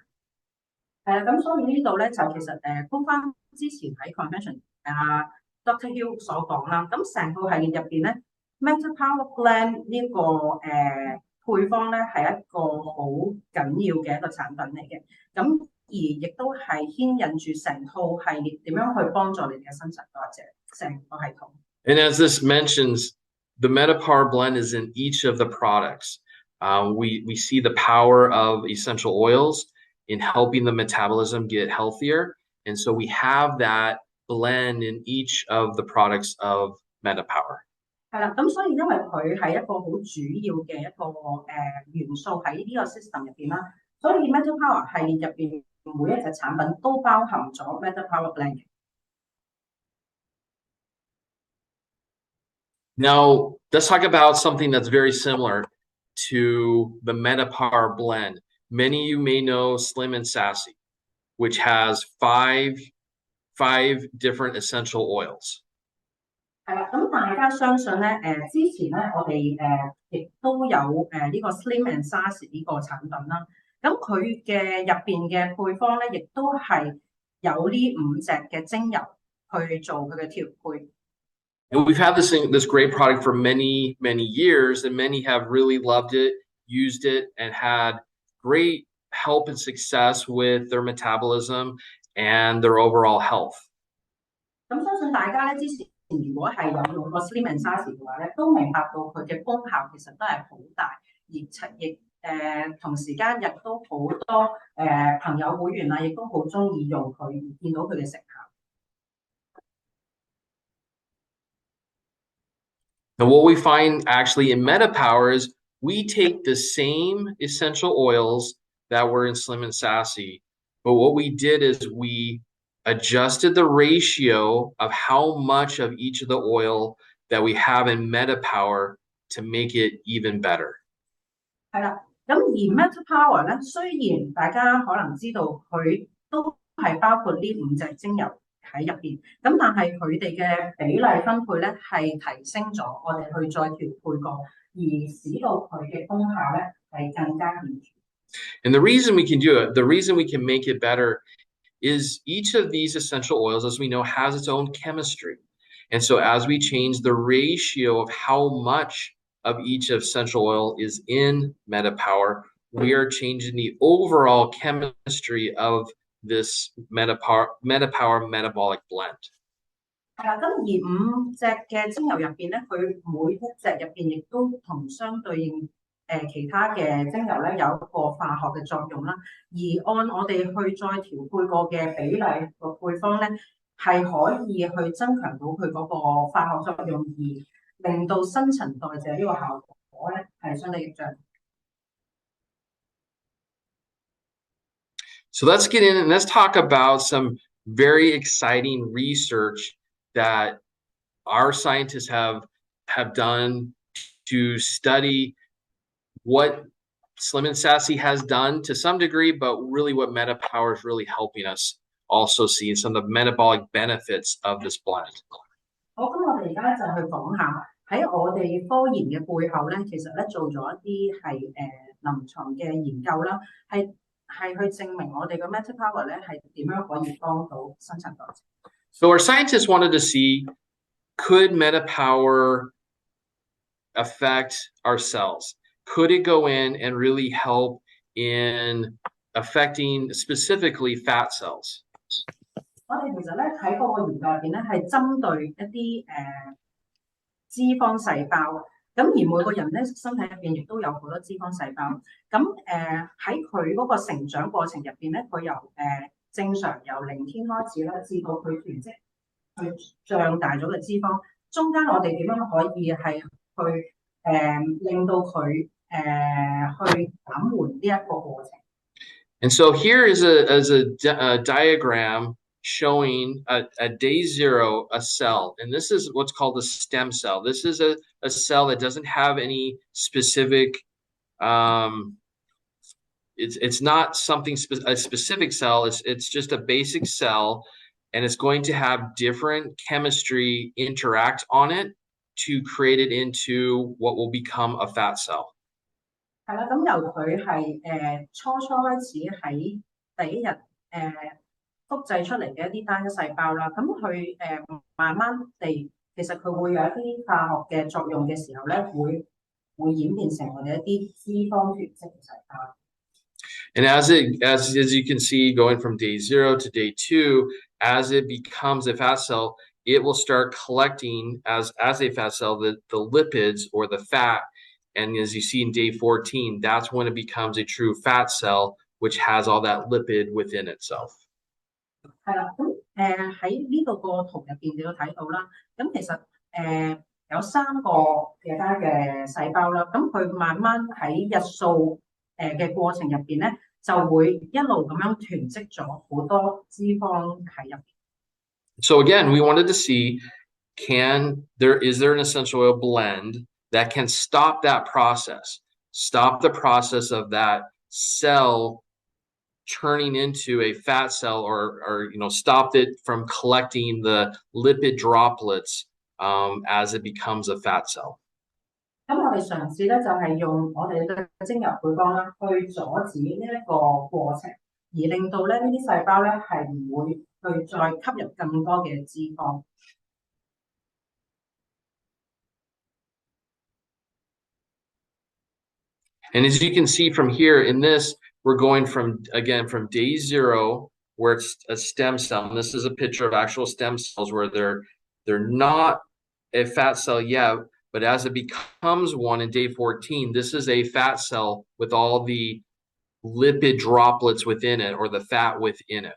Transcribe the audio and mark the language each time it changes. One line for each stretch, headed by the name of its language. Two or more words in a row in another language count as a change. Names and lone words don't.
Cantonese: 咁所以呢度咧就其實都翻之前喺 convention Dr. Hill 所講啦，咁成套系列入邊咧 MetaPWR Blend 呢個配方咧係一個好緊要嘅一個產品嚟嘅，咁而亦都係牽引住成套系列點樣去幫助你嘅新陳代謝成個系統。
English: And as this mentions, the MetaPWR blend is in each of the products. We see the power of essential oils in helping the metabolism get healthier. And so we have that blend in each of the products of MetaPWR.
Cantonese: 係啦，咁所以因為佢係一個好主要嘅一個元素喺呢個 system 入邊啦，所以 MetaPWR 系列入邊每一隻產品都包含咗 MetaPWR Blend。
English: Now, let's talk about something that's very similar to the MetaPWR blend. Many of you may know Slim and Sassy, which has five 5 different essential oils.
Cantonese: 係啦，咁大家相信咧，之前咧我哋亦都有呢個 Slim and Sassy 呢個產品啦，咁佢嘅入邊嘅配方咧，亦都係有呢5隻嘅精油去做佢嘅調配。
English: And we've had this great product for many years, and many have really loved it, used it, and had great help and success with their metabolism and their overall health.
Cantonese: 咁相信大家咧之前如果係有用過 Slim and Sassy 嘅話咧，都明白到佢嘅功效其實都係好大，而同時間亦都好多朋友會員啊，亦都好中意用佢，見到佢嘅成效。
English: And what we find actually in MetaPWR is we take the same essential oils that were in Slim and Sassy, but what we did is we adjusted the ratio of how much of each of the oil that we have in MetaPWR to make it even better.
Cantonese: 係啦，咁而 MetaPWR 咧，雖然大家可能知道佢都係包括呢5隻精油喺入邊，咁但係佢哋嘅比例分配咧係提升咗，我哋去再調配過，而使到佢嘅功效咧係更加顯著。
English: And the reason we can do it, the reason we can make it better is each of these essential oils, as we know, has its own chemistry. And so as we change the ratio of how much of each essential oil is in MetaPWR, we are changing the overall chemistry of this MetaPWR metabolic blend.
Cantonese: 係啦，咁而5隻嘅精油入邊咧，佢每一隻入邊亦都同相對應其他嘅精油咧有一個化學嘅作用啦。而按我哋去再調配過嘅比例個配方咧，係可以去增強到佢嗰個化學作用，而令到新陳代謝呢個效果咧係相對益彰。
English: So let's get in and let's talk about some very exciting research that our scientists have done to study what Slim and Sassy has done to some degree, but really what MetaPWR is really helping us also see some of the metabolic benefits of this blend.
Cantonese: 好，咁我哋而家就去講下喺我哋科研嘅背後咧，其實咧做咗一啲係臨床嘅研究啦，係去證明我哋嘅 MetaPWR 咧係點樣可以幫到新陳代謝。
English: So our scientists wanted to see, could MetaPWR affect our cells? Could it go in and really help in affecting specifically fat cells?
Cantonese: 我哋其實咧喺嗰個研究入邊咧係針對一啲脂肪細胞，咁而每個人咧身體入邊亦都有好多脂肪細胞，咁喺佢嗰個成長過程入邊咧，佢由正常由0天開始啦，至到佢囤積去脹大咗嘅脂肪，中間我哋點樣可以係去令到佢去減緩呢一個過程。
English: And so here is a diagram showing at day 0 a cell, and this is what's called a stem cell. This is a cell that doesn't have any specific it's not something a specific cell. It's just a basic cell, and it's going to have different chemistry interact on it to create it into what will become a fat cell.
Cantonese: 係啦，咁由佢係初開始喺第一日複製出嚟嘅一啲單一細胞啦，咁佢慢慢地其實佢會有一啲化學嘅作用嘅時候咧，會演變成我哋一啲脂肪囤積嘅細胞。
English: And as you can see, going from day 0 to day 2, as it becomes a fat cell, it will start collecting as a fat cell the lipids or the fat. And as you see in day 14, that's when it becomes a true fat cell, which has all that lipid within itself.
Cantonese: 係啦，咁喺呢個圖入邊你都睇到啦，咁其實有3個其他嘅細胞啦，咁佢慢慢喺日數嘅過程入邊咧，就會一路咁樣囤積咗好多脂肪喺入邊。
English: So again, we wanted to see, is there an essential oil blend that can stop that process, stop the process of that cell turning into a fat cell or stopped it from collecting the lipid droplets as it becomes a fat cell.
Cantonese: 咁我哋嘗試咧就係用我哋嘅精油配方啦，去阻止呢一個過程，而令到咧呢啲細胞咧係唔會去再吸入更多嘅脂肪。
English: And as you can see from here in this, we're going from day 0, where it's a stem cell. And this is a picture of actual stem cells where they're not a fat cell yet, but as it becomes one in day 14, this is a fat cell with all the lipid droplets within it or the fat within it.